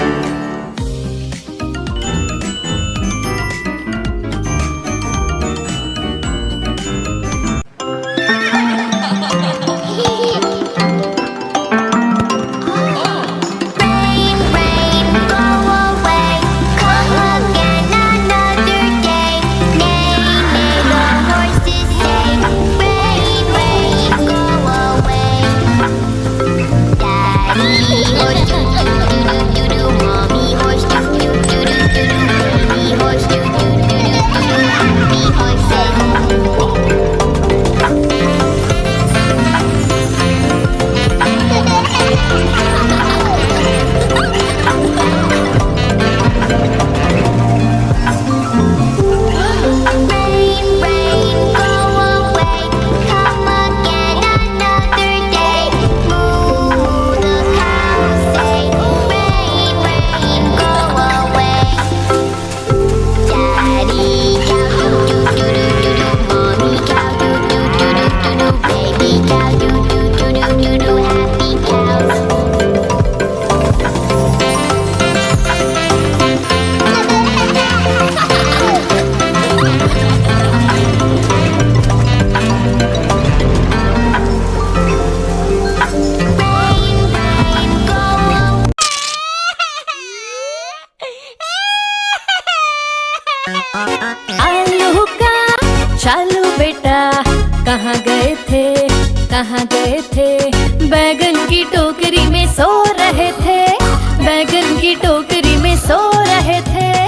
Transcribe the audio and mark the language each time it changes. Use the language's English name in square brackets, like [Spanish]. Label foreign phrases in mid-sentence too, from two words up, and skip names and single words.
[English] Rain, rain, go away. Come again another day. Neigh, neigh, the horses say. Rain, rain, go away. Daddy horse, doo doo doo doo doo. Mommy horse, doo doo doo doo doo. Baby horse, doo doo doo doo doo. Happy Rain, rain, go away. Come again another day. Moo, the cows say. Rain, rain, go away. Daddy cow doo doo doo doo doo. Mommy cow doo doo doo doo doo doo. Baby cow doo doo doo doo doo doo. Happy cows. Rain, rain, go away. [Hindi] आलू का चालू बेटा कहाँ गए थे, कहाँ गए थे? बैगन की टोकरी में सो रहे थे, बैगन की टोकरी में सो रहे थे।